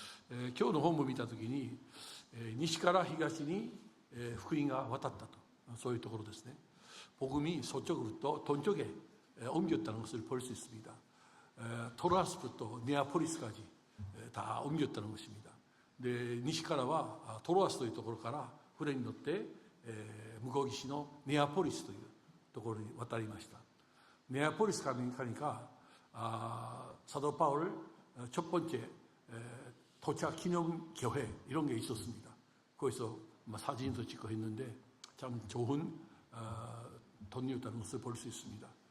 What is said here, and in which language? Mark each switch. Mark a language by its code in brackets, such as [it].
[ja] 今日の本文を見たときに、西から東に福音が渡ったと、そういうところですね. [ko] 복음이 서쪽으로부터 동쪽에 옮겼다는 것을 볼 수 있습니다. 토로아스부터 네아폴리스까지 다 옮겼다는 것입니다. [ja] 西からはトロアスというところから船に乗って向こう岸のネアポリスというところに渡りました. [ko] 네아폴리스 가니까 사도 바울 첫 번째 도착 기념 교회 이런 게 있었습니다. 거기서 사진도 찍고 했는데 참 좋은 돈이었다는 것을 볼 수 있습니다.